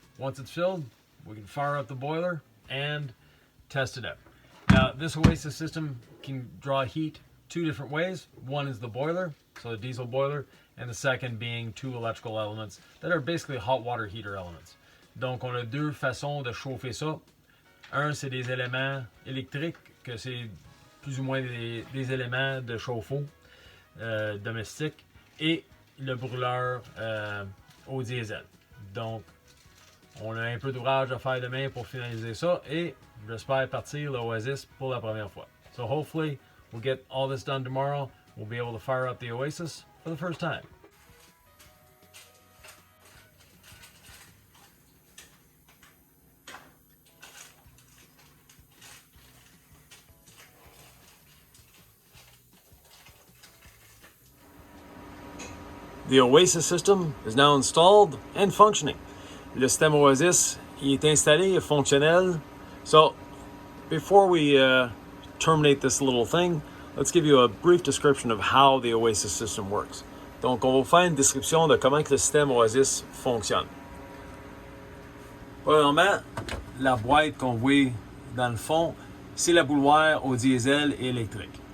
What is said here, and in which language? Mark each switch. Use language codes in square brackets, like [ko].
[en] Once it's filled, we can fire up the boiler and test it out. Now, this Oasis system can draw heat 2 different ways. One is the boiler, so the diesel boiler, and the second being 2 electrical elements that are basically hot water heater elements. [fr] Donc, on a 2 façons de chauffer ça. Un, c'est des éléments électriques, que c'est plus ou moins des éléments de chauffe-eau domestiques, et le brûleur au diesel. Donc, on a un peu d'ouvrage à faire demain pour finaliser ça, et j'espère partir l'Oasis pour la première fois. [en] So hopefully, we'll get all this done tomorrow. We'll be able to fire up the Oasis for the first time. The Oasis system is now installed and functioning. [fr] Le système Oasis est installé et fonctionnel. [en] So, before we terminate this little thing, let's give you a brief description of how the Oasis system works. [fr] Donc, on va vous faire une description de comment que le système Oasis fonctionne. Premièrement, la boîte qu'on voit dans le fond, c'est la bouilloire au diesel et électrique.